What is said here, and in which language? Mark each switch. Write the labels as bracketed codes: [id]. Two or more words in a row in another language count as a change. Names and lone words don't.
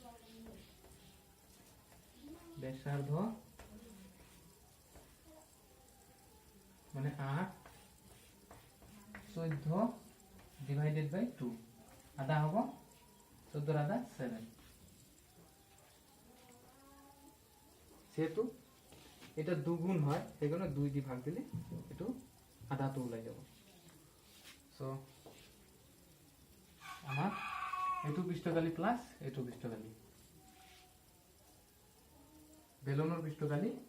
[bn] ব্যাসার্ধ মানে 8 14 [en] divided by [bn] 2 আধা হবে 14 আধা 7 যেহেতু এটা দুগুণ হয় সেজন্য 2 দিয়ে ভাগ দিলে একটু আধা তো [as] ওলাই যাব সো আমার এইটো পৃষ্ঠকালি প্লাস এইটো পৃষ্ঠকালি বেলুনৰ পৃষ্ঠকালি